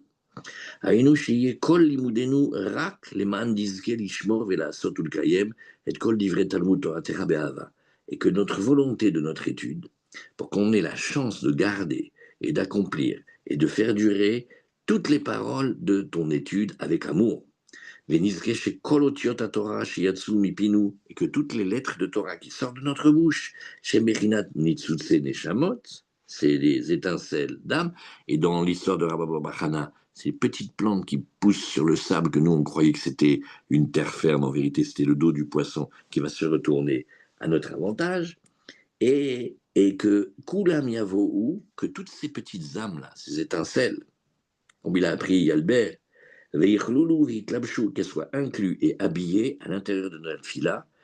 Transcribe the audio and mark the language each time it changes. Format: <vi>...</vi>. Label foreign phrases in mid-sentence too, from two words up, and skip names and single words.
<he>היינו שיהיה כל לימודנו רק למען נזכה לשמור ולעשות ולקיים את כל דברי תלמוד תורתך באהבה.</he> <fr>Et que notre volonté de notre étude, pour qu'on ait la chance de garder et d'accomplir et de faire durer toutes les paroles de ton étude avec amour.</fr> <he>ונזכה שכל אותיות התורה שיצאו מפינו,</he> <fr>et que toutes les lettres de Torah qui sortent de notre bouche,</fr> <he>שמכינת ניצוצי נשמות,</he> <fr>c'est des étincelles d'âme, et dans l'histoire de Rabbi Bachana, ces petites plantes qui poussent sur le sable, que nous on croyait que c'était une terre ferme, en vérité c'était le dos du poisson qui va se retourner à notre avantage, et que</fr> <he>כולם יבואו,</he> <fr>que toutes ces petites âmes-là, ces étincelles, comme il a appris Albert, qu'elles soient inclus et habillées à l'intérieur de notre fila,</fr>